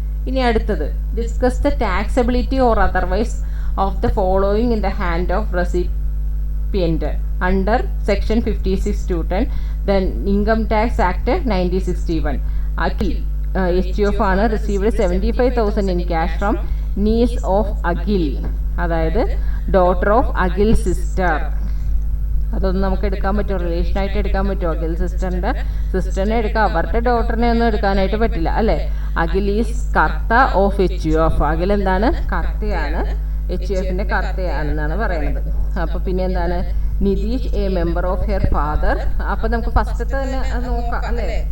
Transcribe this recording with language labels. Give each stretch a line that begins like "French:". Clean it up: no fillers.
Malayalam: ഇനി അടുത്തത്
English: Discuss the taxability or otherwise of the following in the hand of recipient under section 56(2)10 then income tax act 1961. Akhil HUF ആണ് received 75,000 in cash from niece of Akhil, അതായത് daughter of Akhil sister.
Malayalam: അതൊന്നും നമുക്ക് എടുക്കാൻ പറ്റുമോ? റിലേഷനായിട്ട് എടുക്കാൻ പറ്റുമോ? അഖിൽ സിസ്റ്ററിനെ എടുക്കാം, അവരുടെ ഡോട്ടറിനെ ഒന്നും എടുക്കാനായിട്ട് പറ്റില്ല അല്ലേ?
English: Akhil is karta of HUF.
Malayalam: Akhil എന്താണ്? കർത്തയാണ്, HUFന്റെ കർത്തയാണെന്നാണ് പറയുന്നത്. അപ്പോൾ പിന്നെ എന്താണ്? Nitish
English: A member of her father.
Malayalam: അപ്പോൾ നമുക്ക് ഫസ്റ്റത്തെ തന്നെ നോക്കാം അല്ലേ?